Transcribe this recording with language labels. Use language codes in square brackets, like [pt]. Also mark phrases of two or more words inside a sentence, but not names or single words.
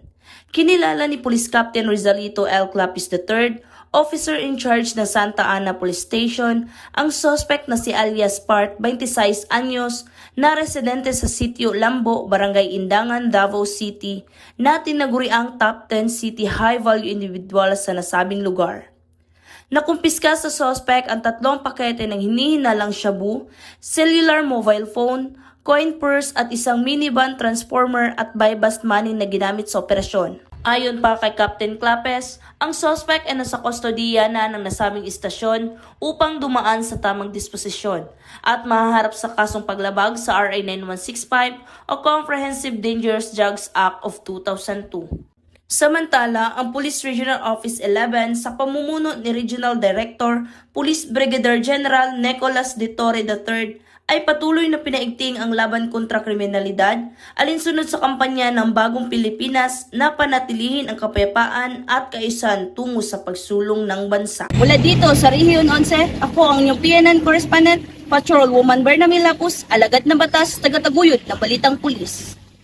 [tl] Kinilala ni Police Captain Rizalito L. Clapis III, [en] officer in charge [tl] ng Santa Ana Police Station, ang suspect na si alias Part, 26 anyos, na residente sa sitio Lambo, Barangay Indangan, Davao City, na tinaguriang [en] top 10 city high-value individual [tl] sa nasabing lugar. Nakumpiska sa suspect ang 3 pakete ng hinihinalang shabu, [en] cellular mobile phone, coin purse [tl] at isang [en] minivan transformer at bypass money [tl] na ginamit sa operasyon. Ayon pa kay Captain Clapes, ang suspect ay nasa kustodiya na ng nasabing istasyon upang dumaan sa tamang disposisyon at mahaharap sa kasong paglabag sa RA 9165 o Comprehensive Dangerous Drugs Act of 2002. Samantala, ang Police Regional Office 11 sa pamumuno ni Regional Director, Police Brigadier General Nicolas De Torre III ay patuloy na pinaigting ang laban kontra kriminalidad alinsunod sa kampanya ng Bagong Pilipinas na panatilihin ang kapayapaan at kaayusan tungo sa pagsulong ng bansa. Mula dito sa Region 11, ako ang inyong PNN correspondent, Patrolwoman Berna Milapus, alagad na batas, taga-taguyod na balitang pulis.